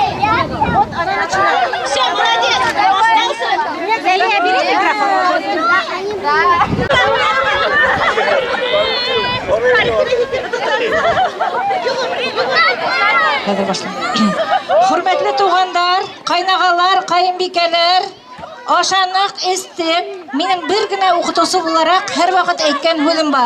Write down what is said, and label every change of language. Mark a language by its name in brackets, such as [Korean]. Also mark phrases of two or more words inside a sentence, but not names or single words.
[Russian] Вот она начинает. Все, молодец. Остался. Бери микрофон. [Tatar] Hürmetli тугандар, кайнагалар, кайынбикәләр, ашанак истек, минем бер генә укытучы буларак һәр вакыт әйткән һүзем бар.